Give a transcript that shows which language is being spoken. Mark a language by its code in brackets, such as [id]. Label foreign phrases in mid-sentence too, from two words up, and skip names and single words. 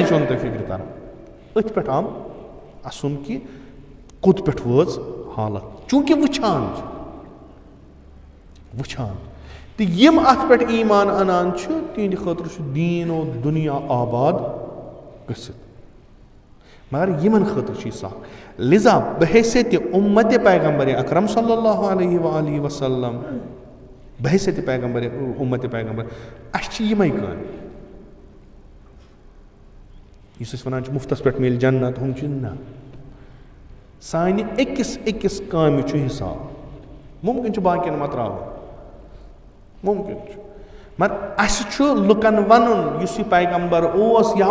[ks] چھو نہٕ تۄہہِ فِکرِ تران أتھۍ پٮ۪ٹھ آو اَسُن کہِ کوٚت پٮ۪ٹھ وٲژ حالت چوٗنٛکہِ وٕچھان چھِ وٕچھان تہٕ یِم اتھ پٮ۪ٹھ ایٖمان انان چھِ تِہنٛدِ خٲطرٕ چھُ دیٖن و دُنیا آباد گٔژھِتھ مگر یِمن خٲطرٕ چھُ یہِ سخ لِذا بحیثیتِ اُمتِ پیغمبرِ اکرم [ar] صلی اللہ علیہ وآلہ وسلم [ks] بحیثیتِ پیغمبرِ اُمتِ پیغمبر اسہِ چھِ یِمے کامہِ یُس أسۍ ونان چھِ مُفتس پٮ۪ٹھ مِلہِ جنت ہُم چھِ نہ سانہِ أکِس أکِس کامہِ چھُ حِساب مُمکِن چھُ باقین ما تراوُن مُمکِن چھُ مگر اسہِ چھُ لُکن ونُن یُس یہِ پیغمبر اوس یا